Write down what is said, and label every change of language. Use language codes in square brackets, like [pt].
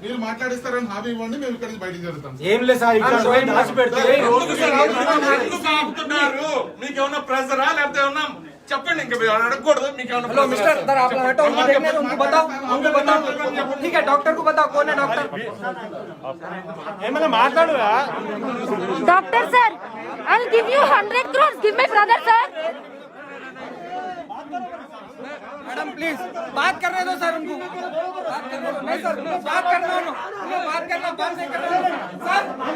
[te] మీరు మాట్లాడిస్తారని హామీ ఇవ్వండి, మేము ఇక్కడ నుంచి బయటికి జరుగుతాం. ఏం లేదు సార్, ఇక్కడ దాచి పెడితే ఎందుకు ఆపుతున్నారు? మీకు ఏమన్నా ప్రెజరా లేకపోతే ఏమన్నా చెప్పండి. ఇంకా మీరు అడగకూడదు. మీకు [en] hello [te] ఏమన్నా [hi] मिस्टर, इधर आप लोग हटो, उनको देखने दो, उनको बताओ. ठीक है, डॉक्टर को बताओ कौन है डॉक्टर. [te] ఏమైనా మాట్లాడురా? [en] Doctor sir, I'll give you 100 crores. Give my brother sir. [hi] Madam please बात करने दो सर उनको. बात करने दो. नहीं सर, बात करना उनको. बात करना बंद नहीं करना सर.